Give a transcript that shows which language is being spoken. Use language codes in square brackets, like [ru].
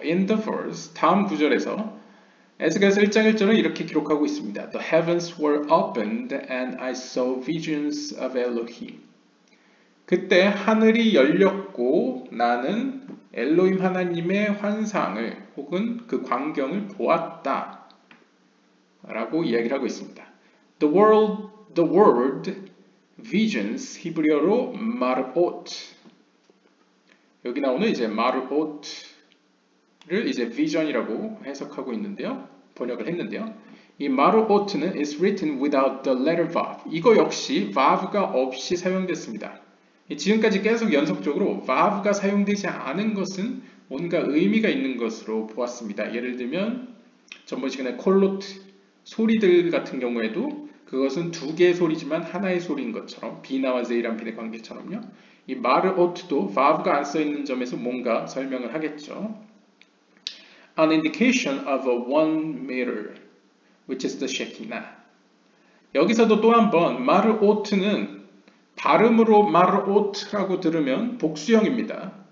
[en] In the verse, [ko] 다음 구절에서 에스겔서 1장 1절은 이렇게 기록하고 있습니다. [en] The heavens were opened and I saw visions of Elohim. [ko] 그때 하늘이 열렸고 나는 엘로힘 하나님의 환상을 혹은 그 광경을 보았다 라고 이야기를 하고 있습니다. [en] The word visions [ko] 히브리어로 마르옷. 여기 나오는 이제 마르옷을 이제 vision이라고 해석하고 있는데요. 번역을 했는데요. 이 마르옷는 [en] is written without the letter vav. [ko] 이거 역시 vav가 없이 사용됐습니다. 지금까지 계속 연속적으로 vav가 사용되지 않은 것은 뭔가 의미가 있는 것으로 보았습니다. 예를 들면 전번 시간에 콜로트 소리들 같은 경우에도 그것은 두 개의 소리지만 하나의 소리인 것처럼 비나와 제이람핀의 관계처럼요. 이 마르오트도 vav가 안 써있는 점에서 뭔가 설명을 하겠죠. [en] An indication of a one meter, which is the Shekinah. [ko] 여기서도 또 한 번 마르오트는 발음으로 마르오트라고 들으면 복수형입니다.